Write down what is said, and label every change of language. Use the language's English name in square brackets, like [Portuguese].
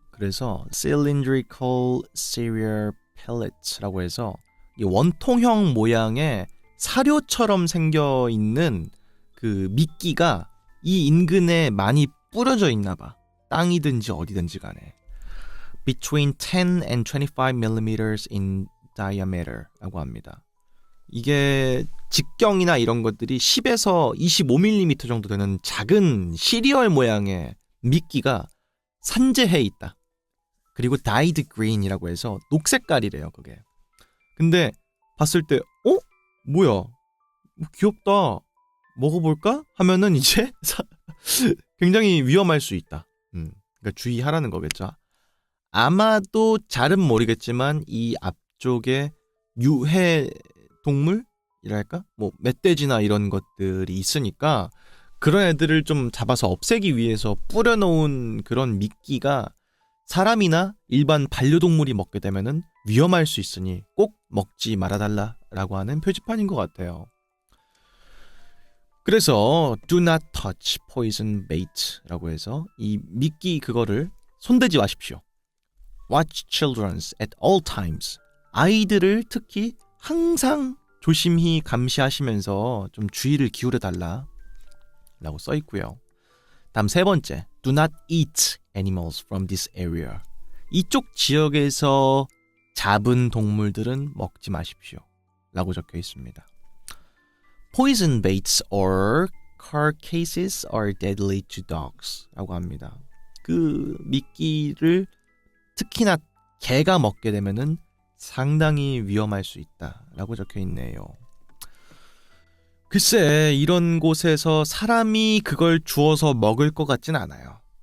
[Korean] 그래서 [English] cylindrical cereal pellets [Korean] 라고 해서 이 원통형 모양의 사료처럼 생겨 있는 그 미끼가 이 인근에 많이 뿌려져 있나 봐. 땅이든지 어디든지 간에. [English] Between 10 and 25 millimeters in diameter [Korean] 라고 합니다. 이게 직경이나 이런 것들이 10에서 25mm 정도 되는 작은 시리얼 모양의 미끼가 산재해 있다. 그리고 [English] dyed green [Korean] 이라고 해서 녹색깔이래요, 그게. 근데 봤을 때 뭐야? 귀엽다. 먹어볼까? 하면은 이제 굉장히 위험할 수 있다. 그러니까 주의하라는 거겠죠. 아마도 잘은 모르겠지만 이 앞쪽에 유해 동물이랄까? 뭐 멧돼지나 이런 것들이 있으니까 그런 애들을 좀 잡아서 없애기 위해서 뿌려놓은 그런 미끼가 사람이나 일반 반려동물이 먹게 되면은 위험할 수 있으니 꼭 먹지 말아달라라고 하는 표지판인 것 같아요. 그래서 [English] do not touch poison bait [Korean] 라고 해서 이 미끼 그거를 손대지 마십시오. [English] Watch children at all times. [Korean] 아이들을 특히 항상 조심히 감시하시면서 좀 주의를 기울여달라 라고 써있고요. 다음 세 번째, [English] do not eat animals from this area. [Korean] 이쪽 지역에서 잡은 동물들은 먹지 마십시오 라고 적혀 있습니다. [English] Poison baits or carcasses are deadly to dogs [Korean] 라고 합니다. 그 미끼를 특히나 개가 먹게 되면은 상당히 위험할 수 있다 라고 적혀 있네요. 글쎄 이런 곳에서 사람이 그걸 주워서 먹을 것 같진 않아요.